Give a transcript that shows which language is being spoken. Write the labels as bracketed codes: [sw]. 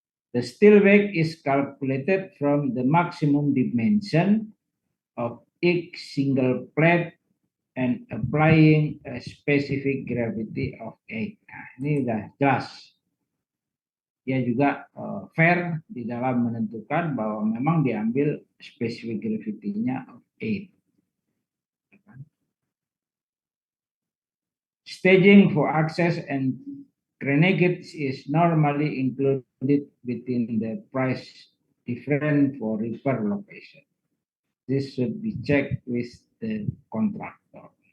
[en] The steel weight is calculated from the maximum dimension of each single plate and applying a specific gravity of 8. [id] Nah, ini sudah jelas. Dia juga fair di dalam menentukan bahwa memang diambil specific gravity-nya [en] of 8. Staging for access and crenegate is normally included within the price difference for repair location. This should be checked with the contractor.